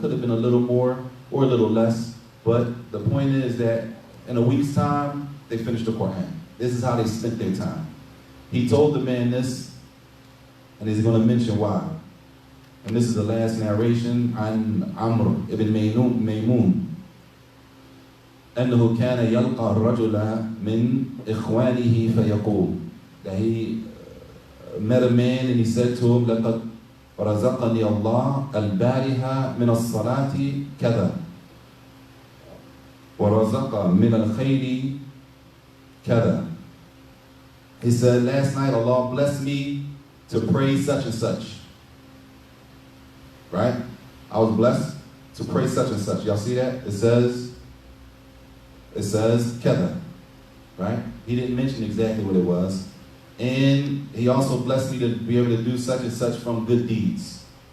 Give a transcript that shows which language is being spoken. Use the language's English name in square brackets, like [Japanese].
[English] Could have been a little more or a little less. But the point is that in a week's time, they finished the Quran. This is how they spent their time. He told the man this, and he's going to mention why. And this is the last narration on Amr ibn Maymun. [Arabic] أنه كان يلقى الرجل من إخوانه فيقول, [English] that he met a man and he said to him, [Arabic] لقد رزقني الله البارحة من الصلاة كذا ورزق من الخير كذا. [English] He said, last night Allah blessed me to pray such and such. Right? I was blessed to pray such and such. Y'all see that? It says كذا. Right? He didn't mention exactly what it was. And he also blessed me to be able to do such and such from good deeds.